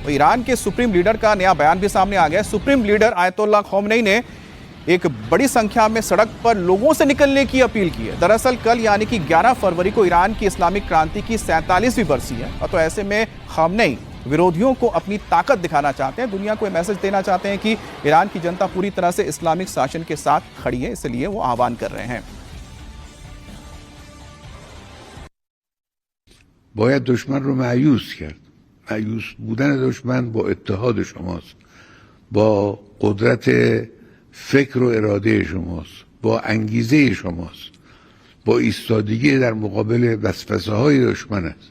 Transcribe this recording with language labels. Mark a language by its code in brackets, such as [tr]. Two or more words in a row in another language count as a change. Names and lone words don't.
[hi] तो ईरान के सुप्रीम लीडर का नया बयान भी सामने आ गया। सुप्रीम लीडर आयतुल्लाह खोमेनी ने एक बड़ी संख्या में सड़क पर लोगों से निकलने की अपील की है। दरअसल कल यानी कि 11 फरवरी को ईरान की इस्लामिक क्रांति की 47वीं बरसी है, और तो ऐसे में खोमेनी विरोधियों को अपनी ताकत दिखाना चाहते हैं, दुनिया को यह मैसेज देना चाहते हैं कि ईरान की जनता पूरी तरह से इस्लामिक शासन के साथ खड़ी है, इसलिए वो आह्वान कर रहे हैं। [fa] باید دشمن رو مایوس کرد. مایوس بودن دشمن با اتحاد شماست، با قدرت فکر و اراده شماست، با انگیزه شماست، با ایستادگی در مقابل وسوسه های دشمن است.